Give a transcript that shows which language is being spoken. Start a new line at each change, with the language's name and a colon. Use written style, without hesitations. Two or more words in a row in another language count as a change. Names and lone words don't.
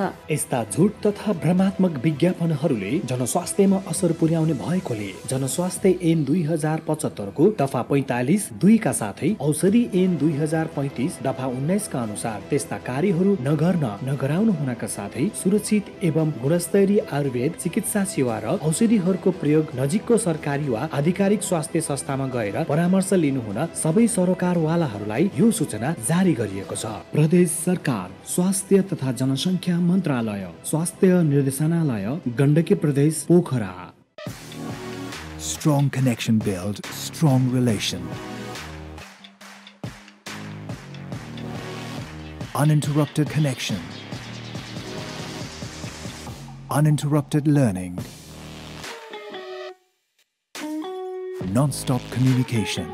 Nepali: यस्ता झुट तथा भ्रमात्मक विज्ञापनहरूले जनस्वास्थ्यमा असर पुर्याउने भएकोले जनस्वास्थ्य ऐन 2075 को दफा 45(2) का साथै औषधि ऐन 2035 दफा 19 का अनुसार त्यस्ता कार्यहरू नगराउनु हुनका साथै सुरक्षित एवं गुणस्तरीय आयुर्वेद चिकित्सा सेवा र औषधिहरूको प्रयोग नजिकको सरकारी वा आधिकारिक स्वास्थ्य संस्थामा गएर परामर्श लिनुहुन सबै सरोकारवालाहरूलाई यो सूचना जारी गरिएको छ। प्रदेश सरकार स्वास्थ्य तथा जनसङ्ख्या मन्त्रालय स्वास्थ्य निर्देशनालय गण्डकी प्रदेश पोखरा।
English: Strong connection build strong relation. Uninterrupted connection. Uninterrupted learning. Non-stop communication.